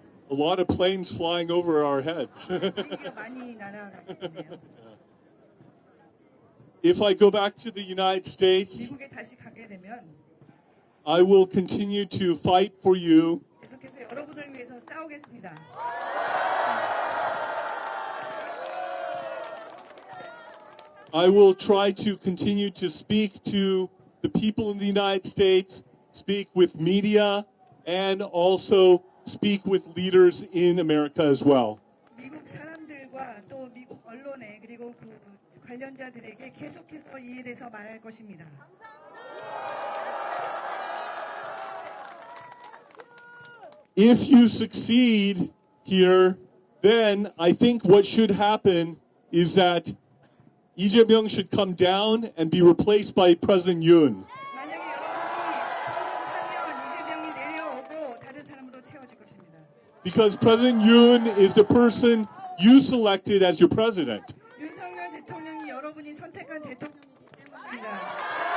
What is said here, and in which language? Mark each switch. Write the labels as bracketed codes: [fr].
[en] A lot of planes flying over our heads. [ko] 비행기가 많이 날아가네요. [en] If I go back to the United States, [ko] 미국에 다시 가게 되면 [en] I will continue to fight for you. [ko] 계속해서 여러분을 위해서 싸우겠습니다. [en] I will try to continue to speak to the people in the United States, speak with media, and also speak with leaders in America as well. [ko] 미국 사람들과 또 미국 언론에 그리고 그 관련자들에게 계속해서 이에 대해서 말할 것입니다. [en] If you succeed here, then I think what should happen is that Lee Jae-myung should come down and be replaced by President Yoon. [ko] 만약에 여러분이 성공하면 이재명이 내려오고 다른 사람으로 채워질 것입니다. [en] Because President Yoon is the person you selected as your president. [ko] 윤석열 대통령이 여러분이 선택한 대통령이기 때문입니다.